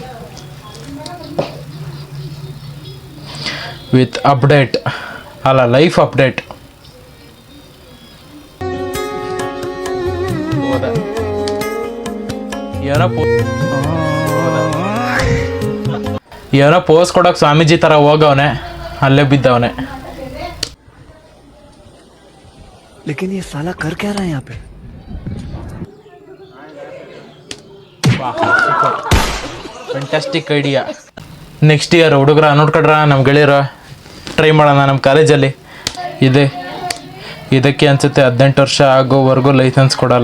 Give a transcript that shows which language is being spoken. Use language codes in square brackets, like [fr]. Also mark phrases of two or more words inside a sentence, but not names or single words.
[en] with update [kn] ಅಲ್ಲ, [en] life update. [kn] ಏನೋ ಪೋಸ್ ಕೊಡೋಕೆ ಸ್ವಾಮೀಜಿ ಥರ ಹೋಗವನೆ, ಅಲ್ಲೇ ಬಿದ್ದವನೆ. [hi] लेकिन ये साला कर क्या रहा है यहाँ पे? [en] fantastic idea. next year [kn] ಹುಡುಗರ ನೋಡ್ಕೊಡ್ರ, ನಮ್ಮ ಗೆಳೆಯರ ಟ್ರೈ ಮಾಡೋಣ ನಮ್ಮ ಕಾಲೇಜಲ್ಲಿ. ಇದಕ್ಕೆ ಅನ್ಸುತ್ತೆ 18 ವರ್ಷ ಆಗೋವರೆಗೂ ಲೈಸೆನ್ಸ್ ಕೊಡಲ್ಲ.